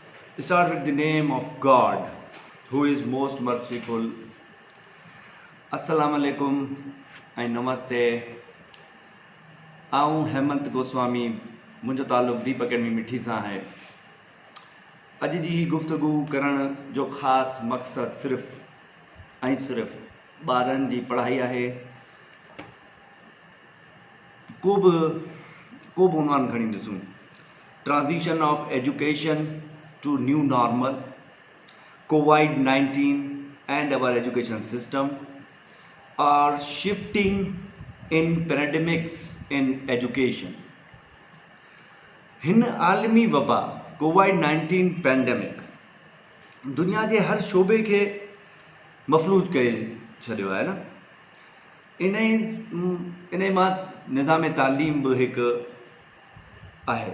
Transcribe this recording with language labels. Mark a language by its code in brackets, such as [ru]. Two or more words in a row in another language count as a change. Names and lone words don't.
[en] Start with the name of God, who is most merciful. [ar] Assalamu alaikum [en] and namaste. [sd] आऊं हेमंत गोस्वामी, मुझो ताल्लुक़ दीप अकेडमी मिठी सां है। अॼु जी ही गुफ्तगू करण जो ख़ासि मक़सदु सिर्फ़ ॿारनि जी पढ़ाई आहे। को बि उन्वान खणी ॾिसूं, [en] transition of education to new normal, COVID-19 and our education system, or shifting in paradigms in education. [sd] हिन आलमी वबा COVID-19 पैंडेमिक दुनिया जे हर शोबे के मफलूज करे छॾियो आहे न। इन मां निज़ाम तालीम बि हिकु आहे।